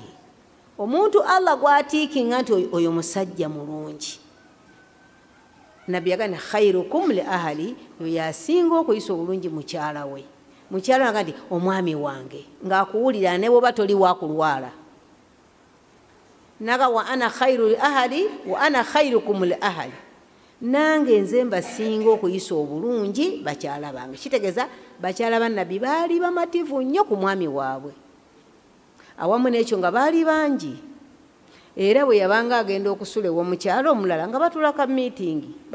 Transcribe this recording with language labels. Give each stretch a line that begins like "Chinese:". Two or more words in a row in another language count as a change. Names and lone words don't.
Ganda: Omuntu Allah gwatiikinga nti oyo musajja mulungi. Nabbi yagamba nti
Arabic: خيركم لأهله
Ganda: oyo yasinga okuyisa obulungi mukyala we. Mukyala yagamba nti omwami wange ng'akuwulira ne bw'oba toli waakulwala.
Arabic: وأنا خير لأهله وأنا خيركم لأهله.
Ganda: Nange nze mbasinga okuyisa obulungi bakyala bange. Kitegeeza bakyala ba Nabbi baali bamativu nnyo ku mwami waabwe. Awamu n'ekyo nga baali bangi. Era bwe yabanga agenda okusula ew'omukyala omulala nga batula ka miitingi.